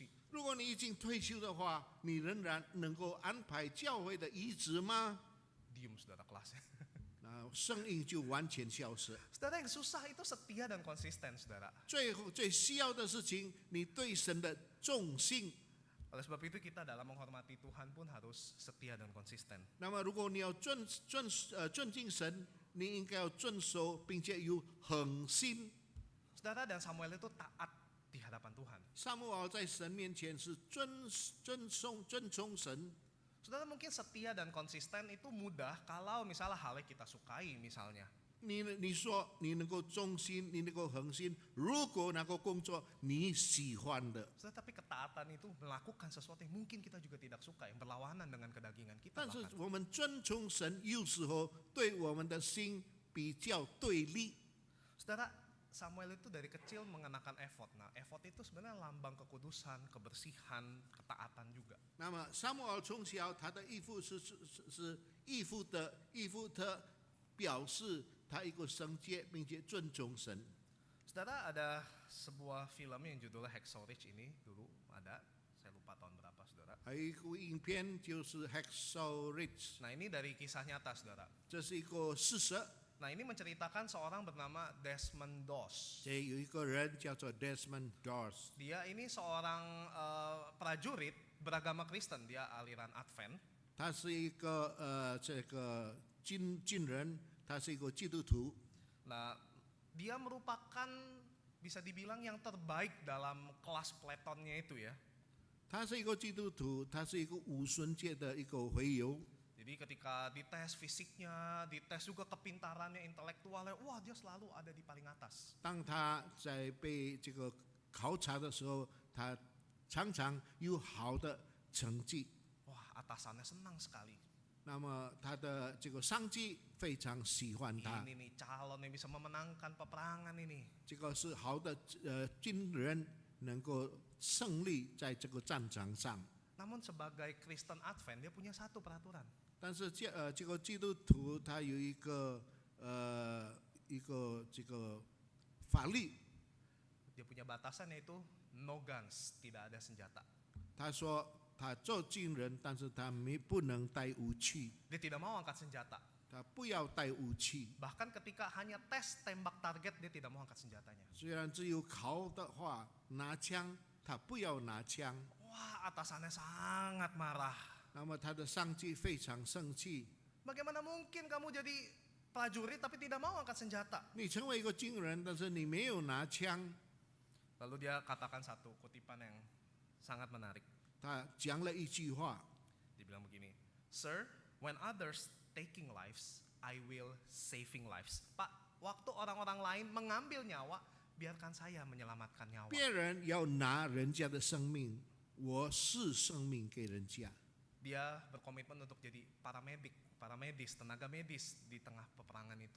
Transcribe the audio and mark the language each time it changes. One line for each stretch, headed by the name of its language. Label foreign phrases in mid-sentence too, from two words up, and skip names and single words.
Chinese: 如果你已经退休的话，你仍然能够安排教会的椅子吗？
Indonesian: Diem, saudara, kelasnya.
Chinese: 那声音就完全消失。
Indonesian: Saudara, yang susah itu setia dan konsisten, saudara.
Chinese: 最后最需要的事情，你对神的忠心。
Indonesian: Oleh sebab itu kita dalam menghormati Tuhan pun harus setia dan konsisten.
Chinese: 那么，如果你要尊敬神，你应该要遵守，并且有恒心。
Indonesian: Saudara, dan Samuel itu taat di hadapan Tuhan.
Chinese: 撒母耳在神面前是尊崇神。
Indonesian: Saudara, mungkin setia dan konsisten itu mudah kalau misalnya hal yang kita sukai misalnya.
Chinese: 你说你能够忠心，你能够恒心，如果那个工作你喜欢的，
Indonesian: Saudara, tapi ketaatan itu melakukan sesuatu yang mungkin kita juga tidak suka, yang berlawanan dengan kedagingan kita.
Chinese: 但是
Indonesian: bahkan.
Chinese: 我们尊崇神，有时候对我们的心比较对立。
Indonesian: Saudara, Samuel itu dari kecil mengenakan efod. Nah, efod itu sebenarnya lambang kekudusan, kebersihan, ketaatan juga.
Chinese: 那么撒母耳从小他的义父是义父的表示他一个圣洁并且尊重神。
Indonesian: Saudara, ada sebuah film yang judulnya Hacksaw Ridge ini dulu ada, saya lupa tahun berapa, saudara.
Chinese: 还有一部影片就是 Hacksaw Ridge，
Indonesian: Nah, ini dari kisah nyata, saudara.
Chinese: 这是一个事实。
Indonesian: Nah, ini menceritakan seorang bernama Desmond Doss.
Chinese: 这有一个人叫做 Desmond Doss，
Indonesian: Dia ini seorang prajurit beragama Kristen, dia aliran Advent.
Chinese: 他是一个这个军人，他是一个基督徒。
Indonesian: Nah, dia merupakan bisa dibilang yang terbaik dalam kelas Platonnya itu ya.
Chinese: 他是一个基督徒，他是一个无孙界的一个会友。
Indonesian: Jadi ketika dites fisiknya, dites juga kepintarannya, intelektualnya, wah dia selalu ada di paling atas.
Chinese: 当他在被这个考察的时候，他常常有好的成绩。
Indonesian: Wah, atasannya senang sekali.
Chinese: 那么他的这个上级非常喜欢他，
Indonesian: Ini nih calon yang bisa memenangkan peperangan ini.
Chinese: 这个是好的军人能够胜利在这个战场上。
Indonesian: Namun sebagai Kristen Advent dia punya satu peraturan.
Chinese: 但是这个基督徒他有一个这个法律，
Indonesian: Dia punya batasan yaitu
English: no guns,
Indonesian: tidak ada senjata.
Chinese: 他说他做军人，但是他不能带武器，
Indonesian: Dia tidak mau angkat senjata.
Chinese: 他不要带武器。
Indonesian: Bahkan ketika hanya tes tembak target dia tidak mau angkat senjatanya.
Chinese: 虽然只有考的话拿枪，他不要拿枪。
Indonesian: Wah, atasannya sangat marah.
Chinese: 那么他的上级非常生气，
Indonesian: Bagaimana mungkin kamu jadi prajurit tapi tidak mau angkat senjata?
Chinese: 你成为一个军人，但是你没有拿枪。
Indonesian: Lalu dia katakan satu kutipan yang sangat menarik.
Chinese: 他讲了一句话，
Indonesian: Dia bilang begini,
English: Sir, when others taking lives, I will saving lives.
Indonesian: Pak, waktu orang-orang lain mengambil nyawa, biarkan saya menyelamatkan nyawa.
Chinese: 别人要拿人家的生命，我是生命给人家。
Indonesian: Dia berkomitmen untuk jadi paramedis, tenaga medis di tengah peperangan itu.